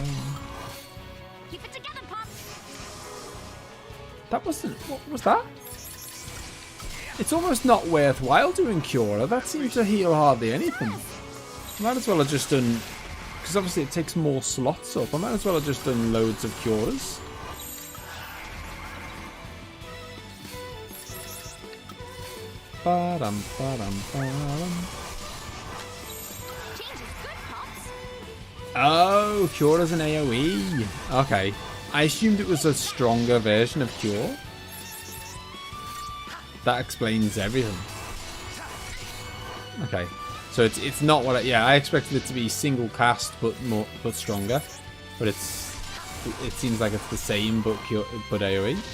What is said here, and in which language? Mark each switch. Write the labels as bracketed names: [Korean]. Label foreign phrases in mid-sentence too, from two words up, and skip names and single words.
[English] Keep it together, Pop. That wasn't... What was that? It's almost not worthwhile doing Cura. That seems to heal hardly anything. Might as well have just done... Because obviously it takes more slots up. I might as well have just done loads of Curas. Ba-dum, ba-dum, ba-dum. Oh, Cura's an AoE. Okay. I assumed it was a stronger version of Cure. That explains everything. Okay. So it's not what I expected it to be single cast but stronger. But it seems like it's the same but AoE.